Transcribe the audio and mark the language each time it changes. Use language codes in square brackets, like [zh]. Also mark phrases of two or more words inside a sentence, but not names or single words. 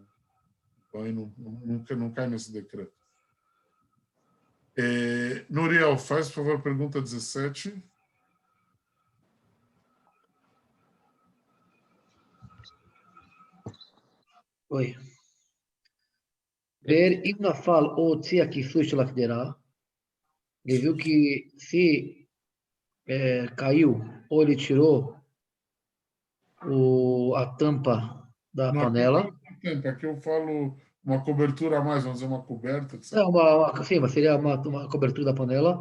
[pt] Não cai nesse decreto. Nuriel, faz, por favor, pergunta 17. Oi. [he] Ver אם נפל או הוציא הכיסוי של הקדרה, [pt] ele viu que se caiu ou ele tirou a tampa da panela. Aqui eu falo uma cobertura a mais, vamos dizer, uma coberta. Etc. Não, sim, mas seria uma cobertura da panela.